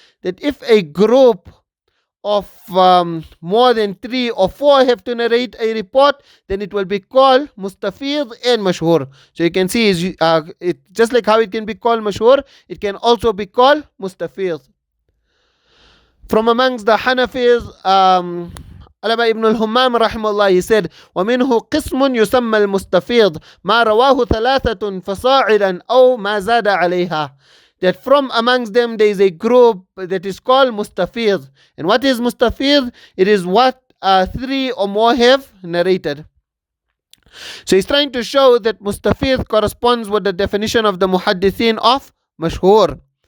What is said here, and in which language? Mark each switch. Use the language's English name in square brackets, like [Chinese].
[English] That if a group of more than 3 or 4 have to narrate a report, then it will be called mustafīdh and mashhur. So you can see, it just like how it can be called mashhur, it can also be called mustafīdh. From amongst the Hanafis, Alama ibn al-Hummam rahimahullah, he said, [Arabic] وَمِنْهُ قِسْمٌ يُسَمَّى الْمُسْتَفِيض مَا رَوَاهُ ثَلَاثَةٌ فَصَاعِدًا أَوْ مَا زَادَ عَلَيْهَا. [English] that from amongst them there is a group that is called Mustafīdh. And what is Mustafīdh? It is what three or more have narrated. So he's trying to show that Mustafīdh corresponds with the definition of the Muhaddithin of Mashhur.